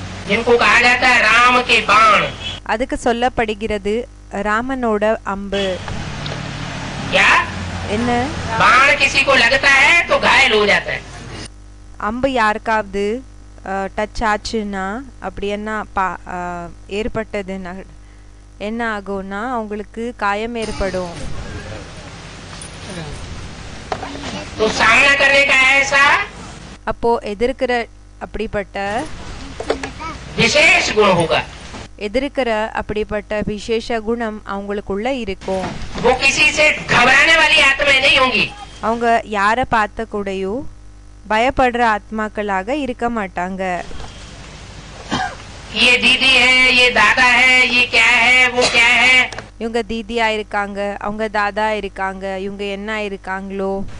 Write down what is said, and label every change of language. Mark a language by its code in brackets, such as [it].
[hi] जिनको कहा जाता है राम के बाण. [ta] அதுக்கு சொல்லப்படுகிறது ராமனோட அம்பு. [hi] क्या? [ta] என்ன? [hi] बाण किसी को लगता है तो घायल हो जाता है. [ta] அம்பு யாருக்காவது டச் ஆச்சுன்னா அப்படி என்ன ஏற்பட்டதுன்னா என்ன ஆகும்னா அவங்களுக்கு காயம் ஏற்படும். [hi] तो सामना करने का ऐसा [ta] அப்போ எதிர்க்கிற அப்படிப்பட்ட [hi] विशेष गुण होगा. [ta] எதிர்க்கிற அப்படிப்பட்ட விசேஷ குணம் அவங்களுக்குள்ள இருக்கும். [hi] वो किसी से घबराने वाली आत्माएं नहीं होंगी. [ta] அவங்க யார பார்த்த கூடயும் பயப்படுற ஆத்மாக்களாக இருக்க மாட்டாங்க. [hi] ये दीदी है, ये दादा है, ये क्या है, वो क्या है. [ta] இவங்க தீதியா இருக்காங்க, அவங்க தாதா இருக்காங்க, இவங்க என்ன இருக்காங்களோ.